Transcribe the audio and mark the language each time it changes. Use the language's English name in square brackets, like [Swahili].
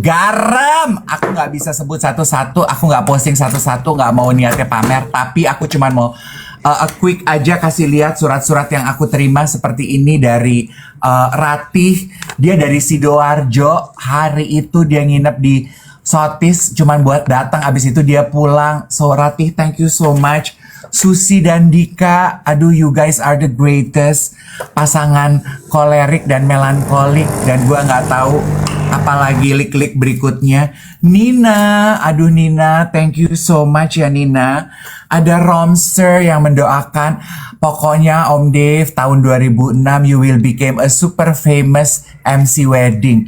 [Indonesian] Garam, aku nggak bisa sebut satu-satu, aku nggak posting satu-satu, nggak mau niatnya pamer, tapi aku cuman mau quick aja kasih lihat surat-surat yang aku terima seperti ini dari Ratih. Dia dari Sidoarjo, hari itu dia nginep di Sotis cuman buat datang, abis itu dia pulang. [English] So Ratih, thank you so much. Susi dan Dika, aduh you guys are the greatest. [Indonesian] Pasangan kolerik dan melankolik, dan gua nggak tahu apalagi lik-lik berikutnya. [English] Nina, aduh Nina, thank you so much ya Nina. [Indonesian] Ada Romster yang mendoakan, pokoknya Om Dave tahun 2006 [English] you will become a super famous MC wedding.